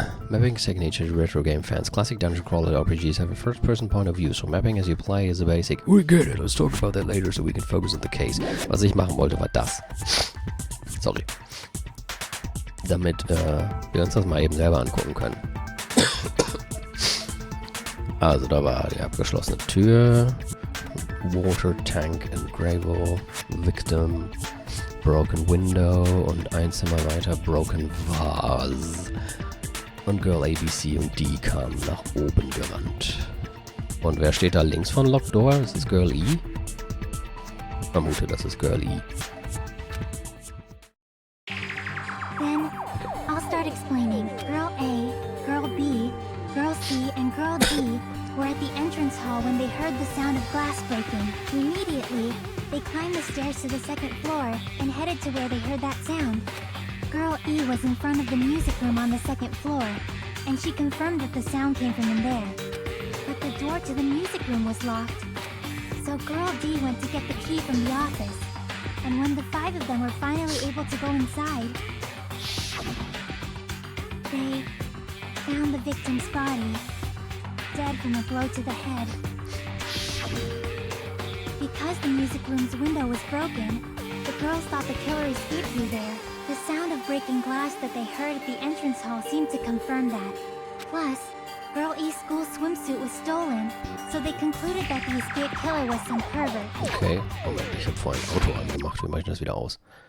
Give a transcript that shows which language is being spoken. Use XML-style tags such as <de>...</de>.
<en>Mapping is second nature to retro game fans. Classic dungeon crawler RPGs have a first-person point of view, so mapping as you play is a basic. We get it, let's talk about that later so we can focus on the case.</en> <de>Was ich machen wollte, war das. Sorry. Damit wir uns das mal eben selber angucken können. Also da war die abgeschlossene Tür.</de> <en>Water Tank and Gravel. Victim. Broken Window.</en> <de>Und ein Zimmer weiter</de> <en>Broken Vase.</en> <de>Und Girl A, B, C und D kamen nach oben gerannt. Und wer steht da links von</de> <en>Locked Door?</en> <de>Ist es Girl E? Ich vermute, das ist Girl E.</de> <en>Then, I'll start explaining. Girl A, Girl B, Girl C, and Girl D were at the entrance hall when they heard the sound of glass breaking. Immediately, they climbed the stairs to the second floor and headed to where they heard that sound. Girl E was in front of the music room on the second floor, and she confirmed that the sound came from in there. But the door to the music room was locked. So Girl D went to get the key from the office, and when the five of them were finally able to go inside, they found the victim's body, dead from a blow to the head. Because the music room's window was broken, the girls thought the killer escaped through there. The sound of breaking glass that they heard at the entrance hall seemed to confirm that. Plus, Girl E's school swimsuit was stolen, so they concluded that the escaped killer was some pervert.</en> <de>Okay, Moment, ich habe vorhin ein Auto angemacht. Wie mache ich das wieder aus?</de>